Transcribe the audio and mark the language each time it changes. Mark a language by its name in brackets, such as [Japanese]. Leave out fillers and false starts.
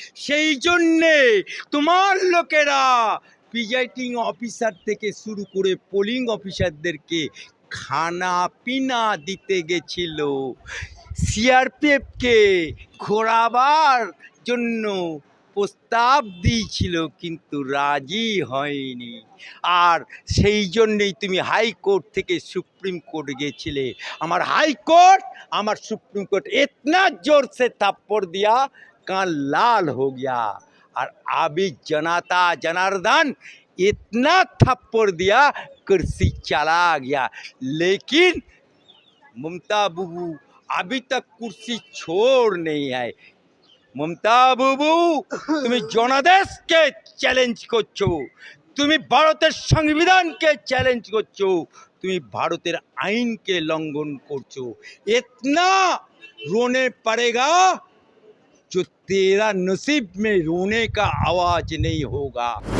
[Bangla] সেই জন্যে তোমার লোকেরা প্রিজাইডিং অফিসার থেকে শুরু করে পোলিং অফিসারদেরকে খানা পিনা দিতে গেছিল, সিআরপিএফকে ঘোরাবার জন্য প্রস্তাব দিয়েছিল, কিন্তু রাজি হয়নি। আর সেই জন্যেই তুমি হাইকোর্ট থেকে সুপ্রিম কোর্ট গেছিলে। আমার হাইকোর্ট, আমার [Hindi] सुप्रीम कोर्ट इतना जोर से थप्पड़ दिया कान लाल हो गया। और अभी जनता जनार्दन इतना थप्पड़ दिया कुर्सी चला गया। लेकिन ममता बुबू अभी तक कुर्सी छोड़ नहीं है। [Bangla] মমতা বাবু, তুমি জনাদেশকে চ্যালেঞ্জ করছো, তুমি ভারতের সংবিধানকে চ্যালেঞ্জ করছো, তুমি ভারতের আইনকে লঙ্ঘন করছো। [Hindi] इतना रोने पड़ेगा जो तेरा नसीब में रोने का आवाज नहीं होगा।